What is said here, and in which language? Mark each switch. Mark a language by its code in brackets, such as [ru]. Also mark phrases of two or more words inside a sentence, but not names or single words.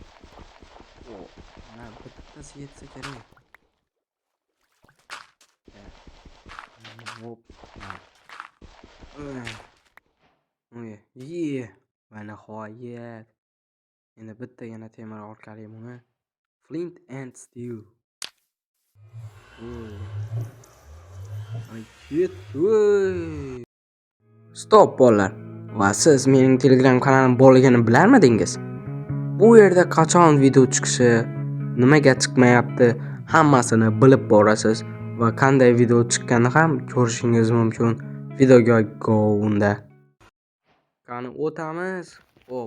[uz] Mana bittasi yetsa kerak. Hop. Va nihoyat. Endi bittagina temir orqali buni [en] flint and steel. [uz] Stop bolalar. Va siz mening Telegram kanalim borligini bilarmidingiz? Bu yerda qachon video chiqishi, nimaga chiqmayapti, hammasini bilib borasiz va qanday video chiqqanini ham ko'rishingiz mumkin. Videoga go unda. Qani o'tamiz. Xo'p.